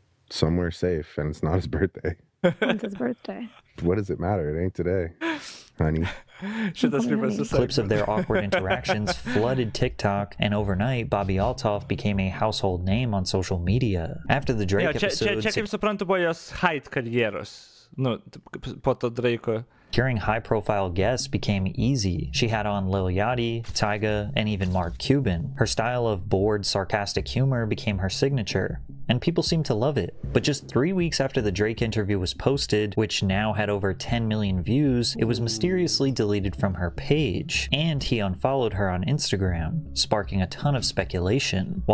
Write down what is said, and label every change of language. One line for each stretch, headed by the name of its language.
English: Somewhere safe, and it's not his birthday. When's his birthday? What does it matter? It ain't today, honey. Clips of their awkward interactions flooded TikTok, and overnight, Bobby Altoff became a household name on social media. After the Drake episode...
Lithuanian: Čia kaip suprantu, buvo jos height karjeros. Nu, po to Drake'o.
English: Securing high-profile guests became easy. She had on Lil Yachty, Tyga, and even Mark Cuban. Her style of bored, sarcastic humor became her signature, and people seemed to love it. But just 3 weeks after the Drake interview was posted, which now had over 10 million views, it was mysteriously deleted from her page, and he unfollowed her on Instagram, sparking a ton of speculation.